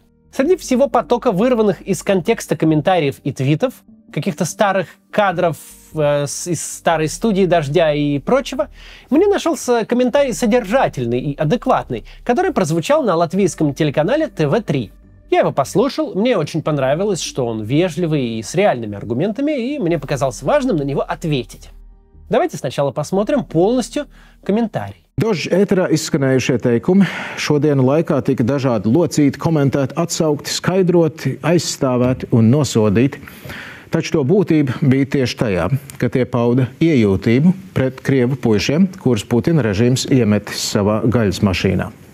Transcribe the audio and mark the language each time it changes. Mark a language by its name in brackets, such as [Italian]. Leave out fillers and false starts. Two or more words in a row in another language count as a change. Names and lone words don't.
[Russian] Среди всего потока вырванных из контекста комментариев и твитов, каких-то старых кадров из старой студии «Дождя» и прочего, мне нашелся комментарий содержательный и адекватный, который прозвучал на латвийском телеканале ТВ3. Я его послушал, мне очень понравилось, что он вежливый и с реальными аргументами, и мне показалось важным на него ответить. Давайте сначала посмотрим полностью комментарий. [Latvian] Daži ēterā izskanējušie teikumi šodienu laikā tika dažādi locīti, komentēti, atsaukti, skaidroti, aizstāvēti un nosodīti. Taču to būtība bija tieši tajā, ka tie pauda iejūtību pret krievu puišiem, kurus Putina režīms iemetis savā gaļas mašīnā.